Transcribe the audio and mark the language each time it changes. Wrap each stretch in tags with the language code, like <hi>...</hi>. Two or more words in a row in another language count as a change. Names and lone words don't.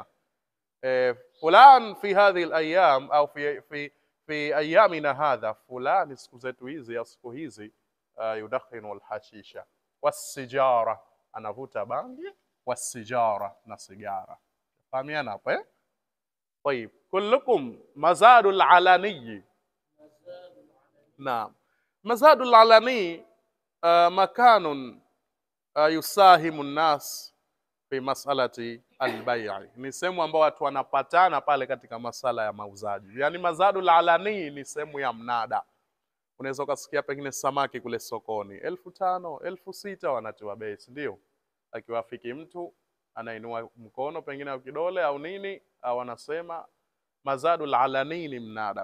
<ar>فلان في هذه الأيام أو في أيامنا هذا,</ar> <sw>fulani siku zetu hizi au siku hizi</sw> <ar>يدخن الحشيشة.</ar> <sw>Wasijara, anavuta bangi. Wasijara, na sigara. Fahamiana hapo</sw> <ar>طيب كلكم مزاد العلني. نعم. مزاد العلني مكان يساهم الناس في مسألة البيع.</ar> <sw>Ni sehemu ambayo watu wanapatana pale katika masala ya mauzaji. Yaani</sw> <ar>مزاد العلني</ar> <sw>ni sehemu ya mnada. Unaweza ukasikia pengine samaki kule sokoni 5,000, 6,000 wanatiwa bei, ndio? Akiwafiki mtu anainua mkono pengine au kidole au nini, au anasema</sw> <ar>مزاد العلني</ar> <sw>ni mnada.</sw>